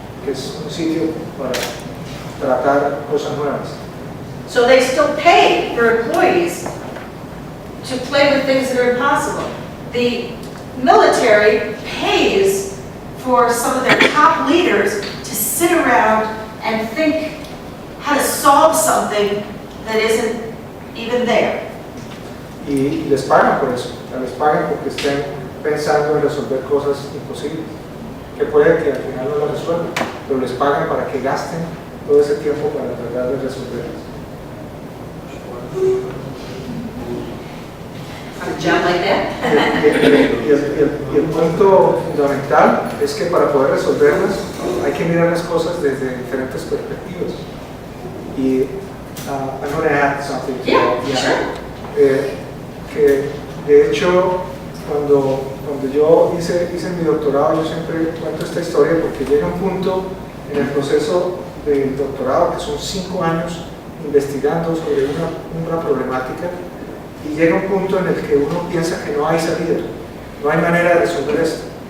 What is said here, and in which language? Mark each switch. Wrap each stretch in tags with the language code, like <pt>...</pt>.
<es>Que es un sitio para tratar cosas nuevas.</es> <en>So they still pay for employees to play with things that are impossible. The military pays for some of their top leaders to sit around and think how to solve something that isn't even there.</en> <es>Y les pagan por eso, les pagan porque estén pensando en resolver cosas imposibles, que puede que al final no las resuelvan, pero les pagan para que gasten todo ese tiempo para tratar de resolverlas.</es> <en>A job like that?</en> <es>Y el punto fundamental es que para poder resolverlas hay que mirar las cosas desde diferentes perspectivas.</es> <en>Y I'm going to add something. Yeah, sure.</en> <es>que de hecho cuando yo hice mi doctorado, yo siempre cuento esta historia porque llega un punto en el proceso del doctorado, que son 5 años investigando sobre una problemática, y llega un punto en el que uno piensa que no hay salida, no hay manera de resolver esto.</es>